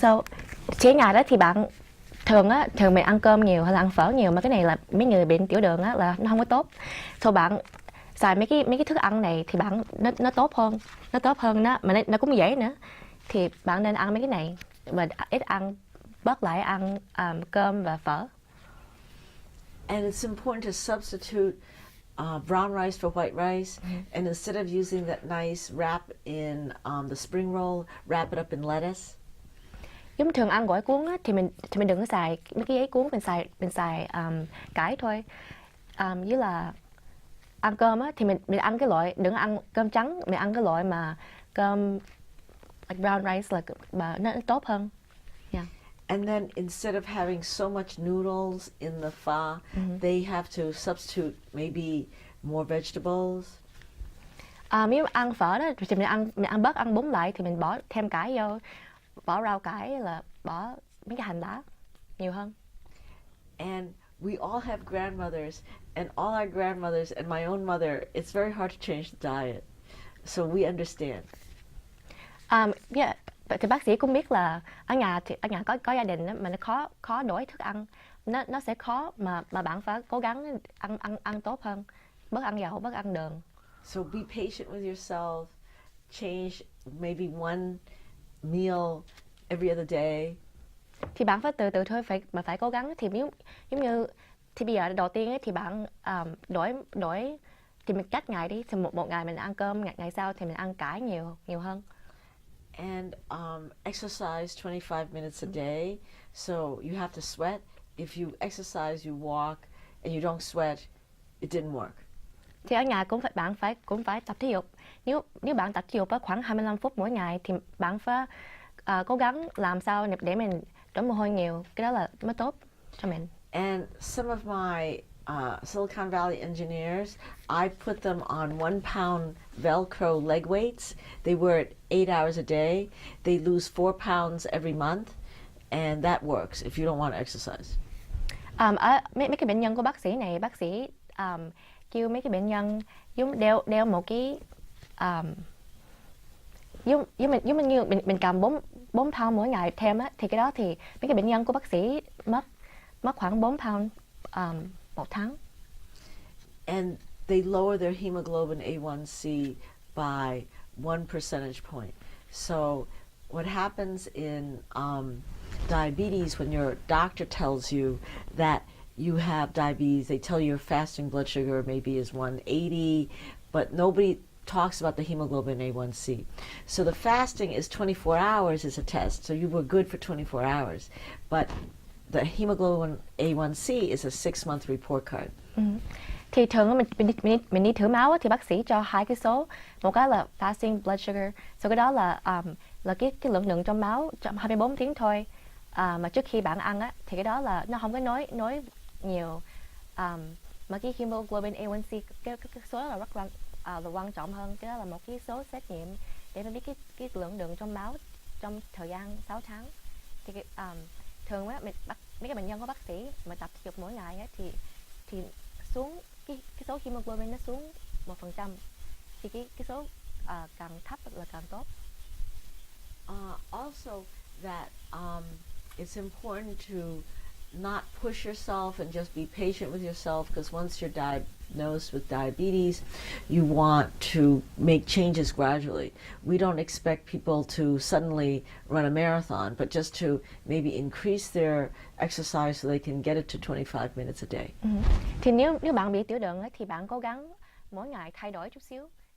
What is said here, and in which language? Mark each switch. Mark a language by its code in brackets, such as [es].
[vi] So, chế ngại đó thì bạn thường mình ăn cơm nhiều hay là ăn phở nhiều, mà cái này là mấy người bệnh tiểu đường á là nó không có tốt. So bạn xài mấy cái thức ăn này thì bạn nó tốt hơn đó, mà nó cũng dễ nữa. Thì bạn nên ăn mấy cái này và ít ăn, bớt lại ăn cơm và phở. [en] And it's important to substitute brown rice for white rice, and instead of using that nice wrap in the spring roll, wrap it up in lettuce. [vi] Giống thường ăn gỏi cuốn á, thì mình đừng có xài mấy cái giấy cuốn, mình xài cải thôi. Với là ăn cơm á, thì mình ăn cái loại, đừng ăn cơm trắng, mình ăn cái loại mà cơm [en] like brown rice [vi] là mà nó tốt hơn. [en] Yeah. And then instead of having so much noodles in the pho, they have to substitute maybe more vegetables. [vi] Nếu ăn phở đó thì mình ăn bớt ăn bún lại, thì mình bỏ thêm cải vô, bỏ rau cải, là bỏ mấy cái hành lá nhiều hơn. [en] And we all have grandmothers, and all our grandmothers and my own mother, it's very hard to change the diet. So we understand. Yeah. [vi] Thì bác sĩ cũng biết là ở nhà có gia đình đó, mà nó khó đổi thức ăn, nó sẽ khó, mà bạn phải cố gắng ăn tốt hơn, bớt ăn dầu, bớt ăn đường. [en] So be patient with yourself. Change maybe one meal every other day. [vi] Thì bạn phải từ thôi, phải cố gắng. Thì giống như thì bây giờ đầu tiên ấy, thì bạn đổi thì mình cách ngày đi, thì một ngày mình ăn cơm, ngày sau thì mình ăn cải nhiều hơn. [en] And exercise 25 minutes a day. So you have to sweat. If you exercise, you walk, and you don't sweat, it didn't work. [vi] Thì ở nhà bạn phải tập thể dục. Nếu bạn tập thể dục khoảng 25 phút mỗi ngày, thì bạn phải cố gắng làm sao để mình đổ mồ hôi nhiều. Cái đó là mới tốt cho mình. [en] And some of my Silicon Valley engineers, I put them on 1 pound Velcro leg weights. They wear it 8 hours a day. They lose 4 pounds every month, and that works if you don't want to exercise. [vi] Mấy cái bệnh nhân của bác sĩ này, bác sĩ kêu mấy cái bệnh nhân giống đeo một cái giống như mình cầm 4 pound mỗi ngày thêm á, thì cái đó thì mấy cái bệnh nhân của bác sĩ mất khoảng 4 pound một tháng. [en] And they lower their hemoglobin A1C by 1 percentage point. So what happens in diabetes, when your doctor tells you that you have diabetes, they tell you your fasting blood sugar maybe is 180, but nobody talks about the hemoglobin A1C. So the fasting is 24 hours is a test, so you were good for 24 hours. But the hemoglobin A1C is a 6-month report card. [vi] Thì thường mình đi thử máu thì bác sĩ cho 2 cái số, một cái là fasting blood sugar, sau cái đó là cái lượng đường trong máu trong 24 tiếng thôi, mà trước khi bạn ăn á, thì cái đó là nó không có nói nhiều, mà cái hemoglobin A1C cái số đó là rất là quan trọng hơn. Cái đó là một cái số xét nghiệm để nó biết cái lượng đường trong máu trong thời gian 6 tháng. Thì thường á, mấy cái bệnh nhân của bác sĩ mà tập thể dục mỗi ngày á, thì xuống cái số hemoglobin nó xuống 1%, thì cái số càng thấp là càng tốt. [en] Also that it's important to not push yourself and just be patient with yourself, because once you're diagnosed with diabetes, you want to make changes gradually. We don't expect people to suddenly run a marathon, but just to maybe increase their exercise so they can get it to 25 minutes a day. [vi] Thì nếu bạn bị tiểu đường ấy, thì bạn cố gắng mỗi ngày thay đổi chút xíu.